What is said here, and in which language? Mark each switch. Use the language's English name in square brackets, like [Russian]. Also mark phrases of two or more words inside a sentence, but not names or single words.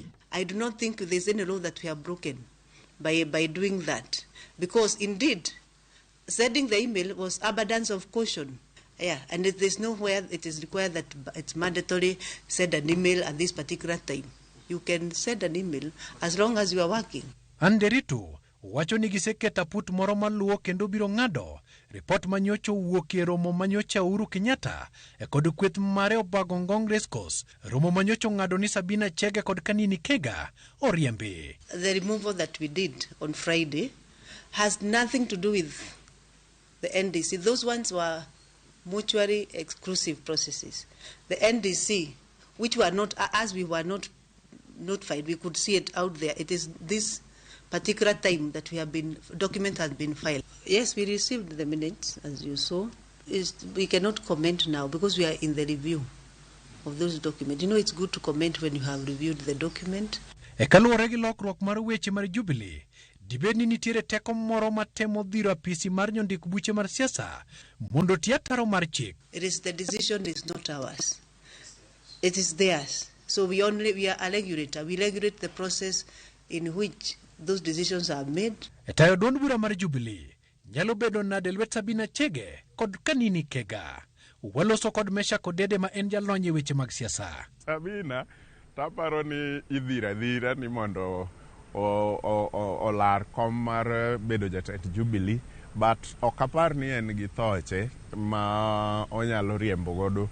[English] I do not think there's any law that we have broken by doing that, because indeed sending the email was abundance of caution. Yeah, and there's nowhere it is required that it's mandatory send an email at this particular time. You can send an email as long as you are working. [Luo (Kenya and Tanzania)] Anderito wacho ni giseketa put moro maluwo kendo biro ng'ado ripot manyocha wuok e romo manyocha Uhuru Kenyatta e kod kweth mare obago ngong race course, romo manyocha ng'ado ni Sabina Chege kod Kanini Kega oriembi. [English] The removal that we did on Friday has nothing to do with the NDC. Those ones were mutually exclusive processes. The NDC, which were not, as we were not notified, we could see it out there. It is this particular time that document has been filed. Yes, we received the minutes, as you saw. We cannot comment now because we are in the review of those documents. You know, it's good to comment when you have reviewed the document. [Luo (Kenya and Tanzania)] E kaluwore gi lokruok mar weche mar Jubilee, dibed ni nitiere teko moro matemo dhiro apisi mar njondik buche mar siasa mondo tie ataro mar chik. [English] It is the decision is not ours. It is theirs. So we are a regulator. We regulate the process in which those decisions are made. [Luo (Kenya and Tanzania)] E tayo duond bura mar Jubilee nyalo bedo nade lwet Sabina Chege kod Kanini Kega. Waloso kod Mesha Kodede ma en jalony e weche mag siasa. Sabina taparo ni idhira ni mondo olar kom mar bedo jatend Jubilee, but okapar ni en gi thoche ma onyalo riembo godo.